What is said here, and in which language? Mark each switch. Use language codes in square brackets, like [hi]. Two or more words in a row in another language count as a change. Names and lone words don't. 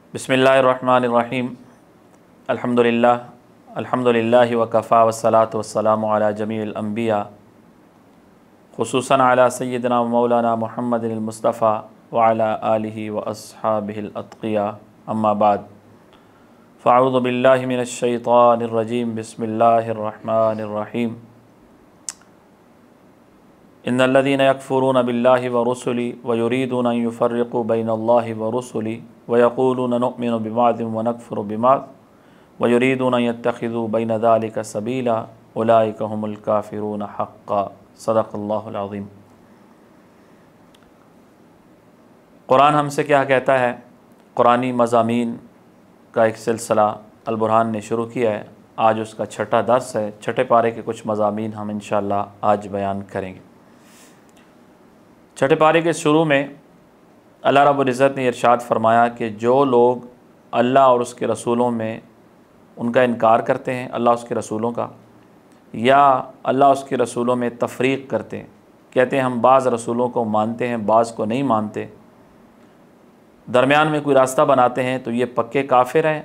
[ar] بسم الله الرحمن الرحيم الحمد لله وكفى والصلاة والسلام على جميع الأنبياء خصوصا على سيدنا ومولانا محمد المصطفى وعلى آله وأصحابه الأتقياء أما بعد فأعوذ بالله من الشيطان الرجيم بسم الله الرحمن الرحيم إن الذين يكفرون بالله ورسله ويريدون أن يفرقوا بين الله ورسله ويقولون نؤمن ببعض ونكفر ببعض ويريدون أن يتخذوا بين ذلك سبيلا أولئك هم الكافرون حقا. صدق الله العظيم. [ur] قرآن ہم سے کیا کہتا ہے، قرآنی مضامین کا ایک سلسلہ البرہان نے شروع کیا ہے. آج اس کا چھٹا درس ہے. چھٹے پارے کے کچھ مضامین ہم ان شاء اللہ آج بیان کریں گے. چھٹے پارے کے شروع میں اللہ رب العزت نے ارشاد فرمایا کہ جو لوگ اللہ اور اس کے رسولوں میں ان کا انکار کرتے ہیں، اللہ اس کے رسولوں کا، یا اللہ اس کے رسولوں میں تفریق کرتے ہیں، کہتے ہیں ہم بعض رسولوں کو مانتے ہیں بعض کو نہیں مانتے، درمیان میں کوئی راستہ بناتے ہیں، تو یہ پکے کافر ہیں.